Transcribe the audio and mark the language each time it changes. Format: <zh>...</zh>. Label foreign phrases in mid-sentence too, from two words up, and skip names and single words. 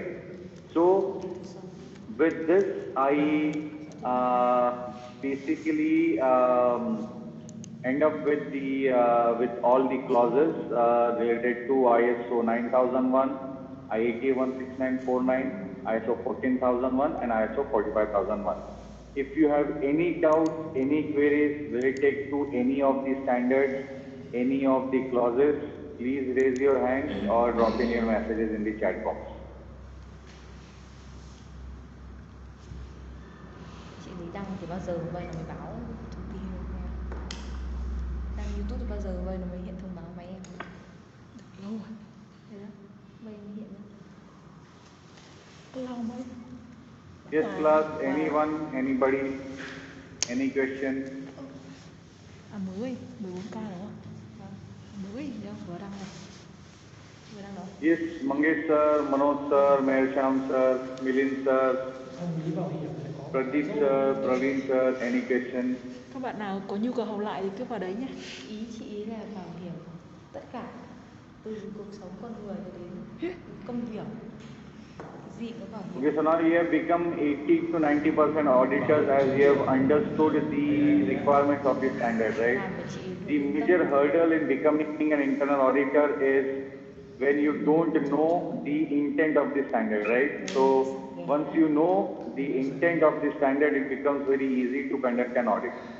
<en>So with this, I basically end up with the with all the clauses related to ISO 9001, IATA 16949, ISO 14001, and ISO 45001. If you have any doubts, any queries related to any of the standards, any of the clauses, please raise your hand or drop in your messages in the chat box.</en> <vi>Chị thấy đăng thì bao giờ vậy là mới báo thông tin được em. Đăng YouTube thì bao giờ vậy là mới hiện thông báo máy em. Được lâu rồi. Thế đó, vậy mới hiện ra. Lâu mới.</vi> <en>Yes, class, anyone, anybody, any question?</en> <vi>Mới, 14k đúng không? Mới, đâu, vừa đăng này. Vừa đăng đó.</vi> <en>Yes, Mangesh sir, Manoj sir, Mehersham sir, Milind sir, Pradeep sir, Praveen sir, any question?</en> <vi>Các bạn nào có nhu cầu học lại thì cứ vào đấy nhé. Ý chị là bảo hiểm tất cả từ cuộc sống con người đến công việc. Cái gì cũng bảo hiểm.</vi> <en>Okay, so now you have become 80 to 90% auditors as you have understood the requirements of the standard, right? The major hurdle in becoming an internal auditor is when you don't know the intent of the standard, right? So once you know the intent of the standard, it becomes very easy to conduct an audit.</en>